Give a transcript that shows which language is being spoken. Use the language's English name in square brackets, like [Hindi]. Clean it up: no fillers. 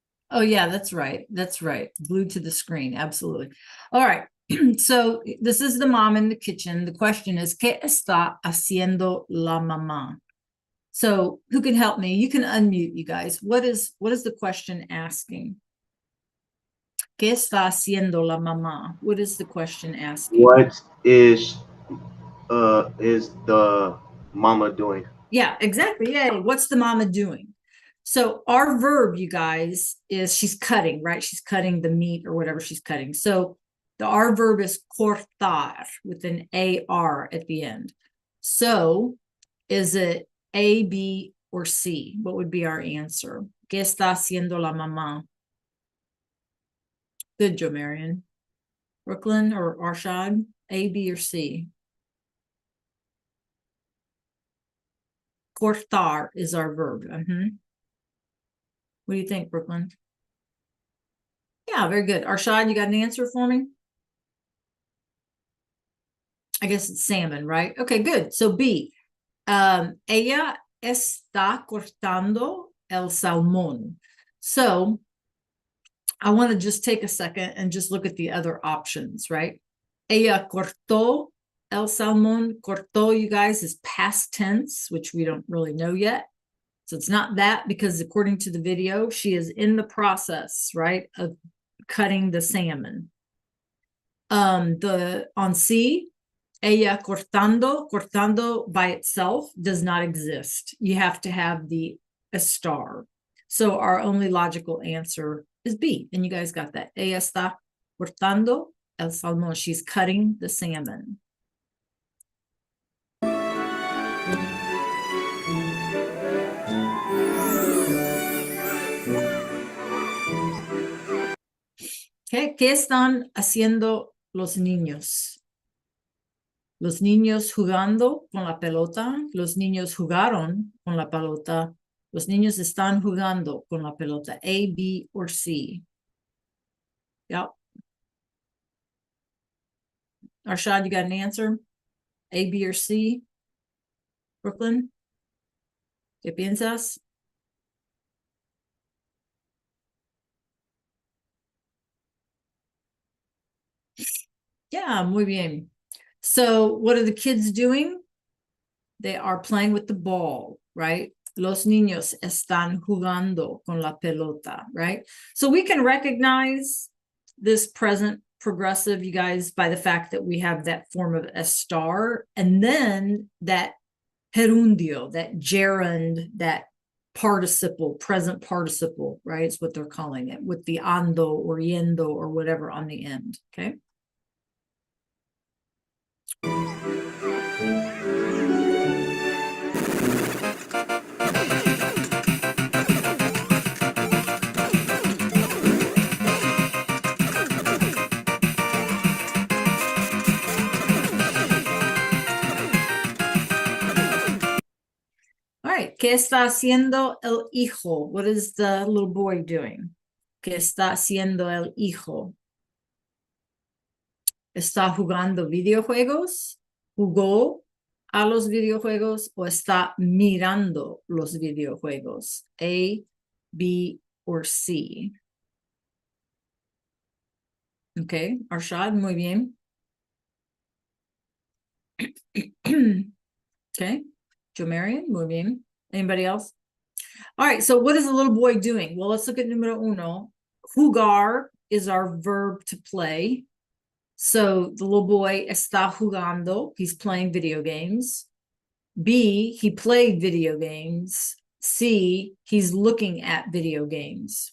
[English] Oh, yeah, that's right. That's right. Glued to the screen. Absolutely. All right. So this is the mom in the kitchen. The question is, [Spanish] ¿Qué está haciendo la mamá? [English] So who can help me? You can unmute, you guys. What is the question asking? [Spanish] ¿Qué está haciendo la mamá? [English] What is the question asking? What is the mama doing? Yeah, exactly. Yeah. What's the mama doing? So our verb, you guys, is she's cutting, right? She's cutting the meat or whatever she's cutting. So our verb is cortar with an AR at the end. So is it A, B, or C? What would be our answer? [Spanish] ¿Qué está haciendo la mamá? [English] Good, Joe Marion. Brooklyn or Arshad? A, B, or C? Cortar is our verb. What do you think, Brooklyn? Yeah, very good. Arshad, you got an answer for me? I guess it's salmon, right? Okay, good. So B. [Spanish] Ella está cortando el salmón. [English] So I want to just take a second and just look at the other options, right? [Spanish] Ella cortó el salmón. [English] Cortó, you guys, is past tense, which we don't really know yet. So it's not that, because according to the video, she is in the process, right, of cutting the salmon. On C, [Spanish] ella cortando [English] by itself does not exist. You have to have a star. So our only logical answer is B. And you guys got that. [Spanish] Ella está cortando el salmón. [English] She's cutting the salmon. [Spanish] Okay. ¿Qué están haciendo los niños? Los niños jugando con la pelota. Los niños jugaron con la pelota. Los niños están jugando con la pelota. [English] A, B, or C? Yep. Arshad, you got an answer? A, B, or C? Brooklyn? [Spanish] ¿Qué piensas? Yeah, muy bien. [English] So what are the kids doing? They are playing with the ball, right? [Spanish] Los niños están jugando con la pelota, right? [English] So we can recognize this present progressive, you guys, by the fact that we have that form of estar, and then that gerundio, that gerund, that participle, present participle, right? It's what they're calling it, with the ando or yendo or whatever on the end, okay? [Spanish] All right, ¿qué está haciendo el hijo? [English] What is the little boy doing? [Spanish] ¿Qué está haciendo el hijo? ¿Está jugando videojuegos? ¿Jugó a los videojuegos o está mirando los videojuegos? [English] A, B, or C. [Spanish] Okay, Arshad, muy bien. Okay, Joe Marion, muy bien. [English] Anybody else? All right, so what is the little boy doing? Well, let's look at [Spanish] numero uno. [English] Jugar is our verb to play. So the little boy [Spanish] está jugando. [English] He's playing video games. B, he played video games. C, he's looking at video games.